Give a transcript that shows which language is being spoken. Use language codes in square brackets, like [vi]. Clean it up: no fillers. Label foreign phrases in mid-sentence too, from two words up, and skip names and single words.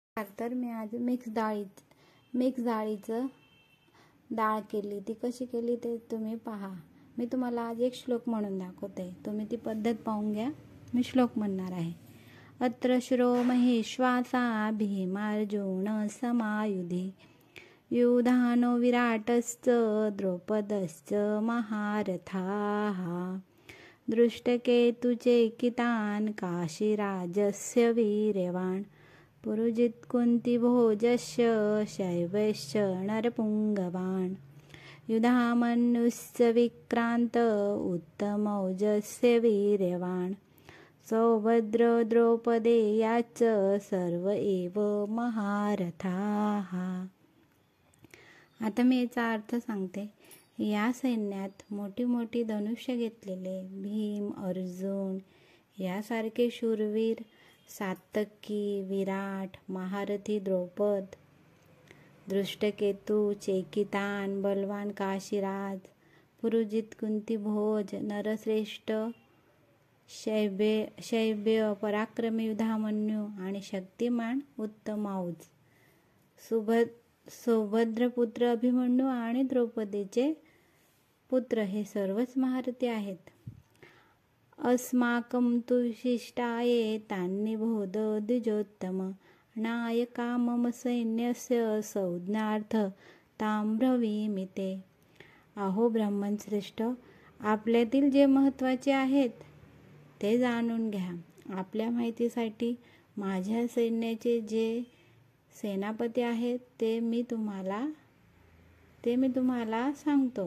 [mr] तर मी आज मिक्स डाळीचं डाळ केली. ती कशी केली ते तुम्ही पहा. मी तुम्हाला आज एक श्लोक म्हणून दाखवते, तुम्ही ती पद्धत पाहून घ्या. मी श्लोक म्हणणार आहे. [sa] अत्र श्रो महेश्वासा भीमार्जुन समायुधे युधानो विराटश्च द्रौपदश्च महारथाः दृष्टकेतुचेकितान् काशीराजस्य वीर्यवान् पुरुजित् कुन्तिभोजस्य शैवश्च नरपुङ्गवान् युधामन्युश्च विक्रान्त उत्तमौजस्य वीर्यवान् सौभद्र द्रौपदेयाश्च सर्व एव महारथाः. [mr] आता मी याचा अर्थ सांगते. या सैन्यात मोठी मोठी धनुष्य घेतलेले भीम, अर्जुन यासारखे शूरवीर, सात्यकी, विराट, महारथी द्रौपद, दृष्टकेतू, चेकितान, बलवान काशीराज, पुरुजित कुंतीभोज, नरश्रेष्ठ, शैब्य, पराक्रमी युधामन्यू आणि शक्तिमान उत्तमौज, सौभद्रपुत्र अभिमन्यू आणि द्रौपदीचे पुत्र हे सर्वच महारथी आहेत. [sa] अस्माकं तु शिष्टाये तान्निबोध द्विजोत्तम नायका मम सैन्यस्य संज्ञार्थ तां ब्रवीमि ते. [mr] अहो ब्राह्मण श्रेष्ठ, आपल्यातील जे महत्त्वाचे आहेत ते जाणून घ्या. आपल्या माहितीसाठी माझ्या सैन्याचे जे सेनापती आहेत ते मी तुम्हाला सांगतो.